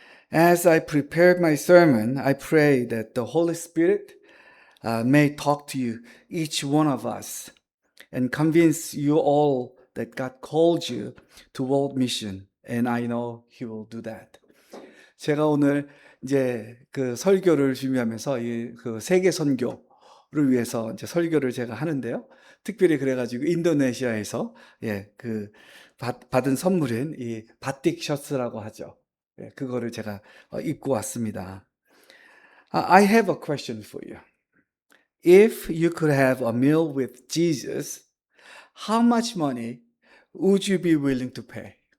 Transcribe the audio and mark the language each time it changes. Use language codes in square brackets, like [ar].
[en] As I prepared my sermon, I pray that the Holy Spirit may talk to you, each one of us, and convince you all that God called you to world mission. And I know He will do that. [ko] 제가 오늘 이제 그 설교를 준비하면서 그 세계 선교를 위해서 이제 설교를 제가 하는데요. 특별히 그래가지고 인도네시아에서 그 받은 선물인 이 바틱 셔츠라고 하죠. 그거를 제가 입고 왔습니다. [en] I have a question for you. If you could have a meal with Jesus, how much money would you be willing to pay?